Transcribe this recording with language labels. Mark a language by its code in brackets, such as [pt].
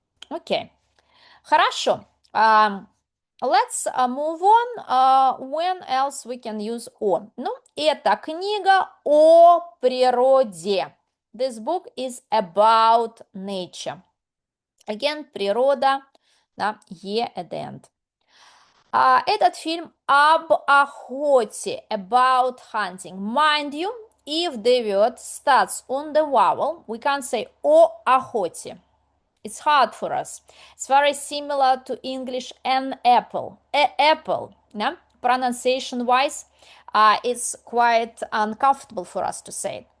[en] Okay. [ru] Хорошо. [en] Let's move on. When else we can use о? [ru] Это книга о природе. [en] This book is about nature. Again, [ru] природа, да, [en] е at the end. [ru] Этот фильм об охоте, [en] about hunting. Mind you, if the word starts on the vowel, we can't say [ru] о охоте. [en] It's hard for us. It's very similar to English an apple. Apple, yeah? Pronunciation-wise, it's quite uncomfortable for us to say it.